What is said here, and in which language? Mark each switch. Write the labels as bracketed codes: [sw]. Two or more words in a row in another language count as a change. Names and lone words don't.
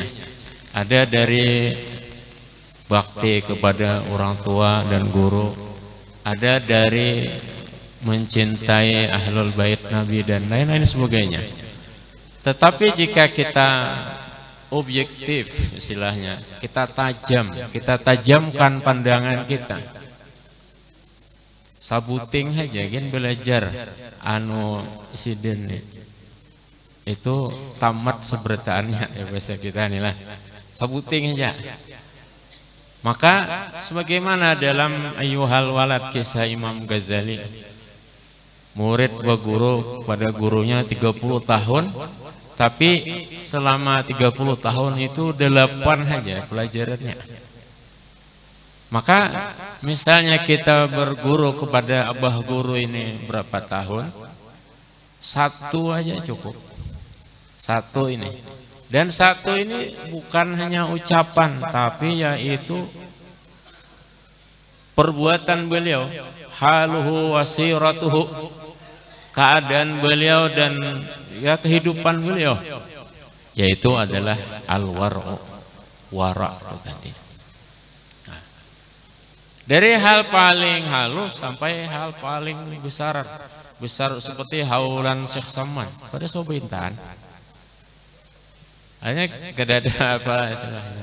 [id] Ada dari bakti kepada orang tua dan guru, ada dari mencintai ahlul bait Nabi dan lain-lain sebagainya. [bjn] Tetapi jika kita objektif istilahnya, kita tajamkan pandangan kita, sabuting aja kan belajar anu sidin itu tamat sebertaannya ya bahasa kita inilah, sabuting aja. [id] Maka sebagaimana dalam Ayyuhal Walad kisah Imam Ghazali, murid berguru pada gurunya 30 tahun, tapi selama 30 tahun itu 8 saja pelajarannya. Maka misalnya kita berguru kepada Abah Guru ini berapa tahun, 1 aja cukup, 1 ini. Dan 1 ini bukan hanya ucapan, tapi yaitu perbuatan beliau, [ar] حاله وسيرته, [id] keadaan beliau dan ya kehidupan beliau, yaitu adalah al-wara'u, wara' itu tadi. Nah, dari hal paling halus sampai hal paling besar seperti haulan Syekh Saman pada sobintan. [bjn] Hanya kada ada apa istilahnya.